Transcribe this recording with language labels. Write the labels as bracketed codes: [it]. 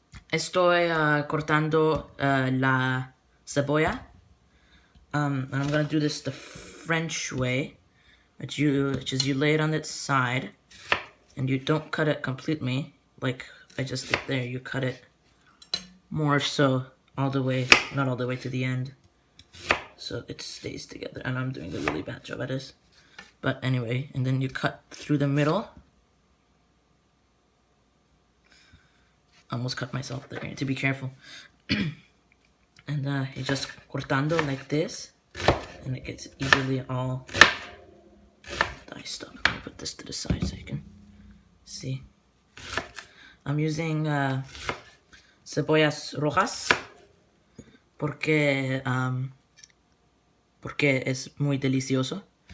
[es] Estoy cortando la cebolla. [en] And I'm gonna do this the French way, which is you lay it on its side, and you don't cut it completely like I just did there. You cut it more so all the way, not all the way to the end, so it stays together. And I'm doing a really bad job at this, but anyway. And then you cut through the middle. Almost cut myself there. You need to be careful. And you just cortando like this, and it gets easily all diced up. Let me put this to the side so you can see. I'm using [es] cebollas rojas porque es muy delicioso.